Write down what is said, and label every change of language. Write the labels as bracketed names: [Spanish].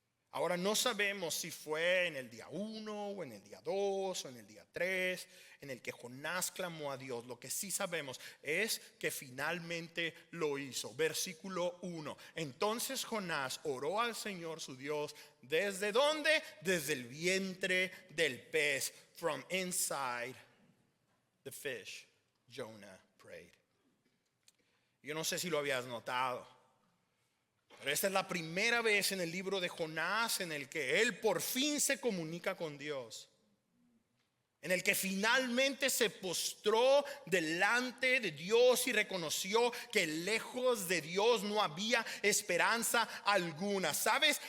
[Spanish] Ahora no sabemos si fue en el día 1 o en el día 2 o en el día 3 en el que Jonás clamó a Dios. Lo que sí sabemos es que finalmente lo hizo. Versículo 1. Entonces Jonás oró al Señor su Dios. ¿Desde dónde? Desde el vientre del pez. [English] From inside the fish, Jonah prayed. [Spanish] Yo no sé si lo habías notado, pero esta es la primera vez en el libro de Jonás en el que él por fin se comunica con Dios. En el que finalmente se postró delante de Dios y reconoció que lejos de Dios no había esperanza alguna. ¿Sabes?